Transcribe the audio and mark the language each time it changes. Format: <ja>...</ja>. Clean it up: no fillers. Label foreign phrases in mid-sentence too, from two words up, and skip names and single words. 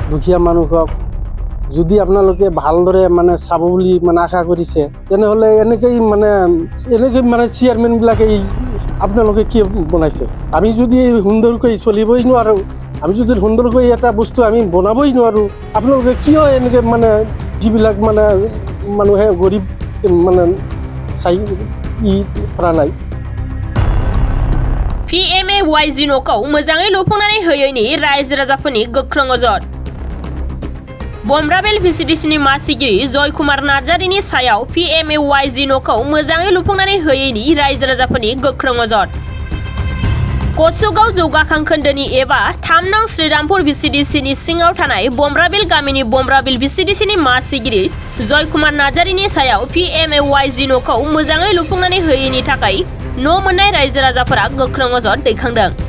<as>দুখীয়া মানুহক যদি আপোনালোকে ভালদৰে মানে চাব বুলি মানে আশা কৰিছে তেনেহ'লে এনেকৈ মানে চেয়াৰমেনবিলাকে আপোনালোকে কি বনাইছে আমি যদি সুন্দৰকৈ চলিবই নোৱাৰোঁ আমি যদি সুন্দৰকৈ এটা বস্তু আমি বনাবই নোৱাৰোঁ আপোনালোকে কিয় এনেকৈ মানে যিবিলাক মানে মানুহে গৰীব মানে চাই কৰা নাই</as> <brx>PMAYG न'खौ मोजाङै लुफुंनानै होयैनि रायजो राजाफोरनि गोख्रों अजद बमब्राबेल VCDCनि मासिगिरि जय कुमार नार्जारिनि सायाव PMAYG न'खौ मोजाङै लुफुंनानै होयैनि रायजो राजाफोरनि गोख्रों अजद कचुगाव जौगाखां खोन्दोनि एबा 3 नं श्रीरामपुर VCDCनि सिङाव थानाय बमब्राबेल गामिनि बमब्राबेल VCDCनि मासिगिरि जय कुमार नार्जारिनि सायाव PMAYG न'खौ मोजाङै लुफुंनानै होयैनि थाखाय न' मोननाय रायजो राजाफोरा गोख्रों अजद दैखांदों</brx>